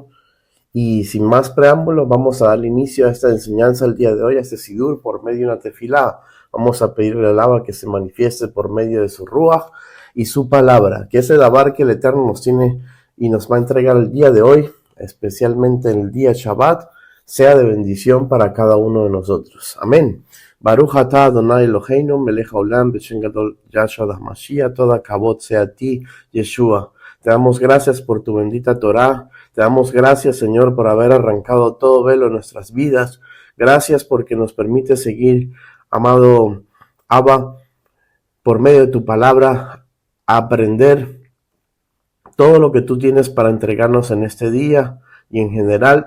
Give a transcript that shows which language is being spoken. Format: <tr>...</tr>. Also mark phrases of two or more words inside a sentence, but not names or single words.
<es>Y sin más preámbulos, vamos a dar inicio a esta enseñanza el día de hoy, a este Sidur, por medio de una tefilá. Vamos a pedirle al Abba que se manifieste por medio de su Ruach y su palabra, que ese Dabar que el Eterno nos tiene y nos va a entregar el día de hoy, especialmente en el día Shabbat, sea de bendición para cada uno de nosotros. Amén.</es> <he>ברוך אתה אדוני אלוהינו מלך העולם בשם גדול ישוע המשיח,</he> <es>toda kabod sea a ti, Yeshua. Te damos gracias por tu bendita Torá. Te damos gracias, Señor, por haber arrancado todo velo en nuestras vidas. Gracias porque nos permite seguir, amado Abba, por medio de tu palabra, aprender todo lo que tú tienes para entregarnos en este día y en general.</es>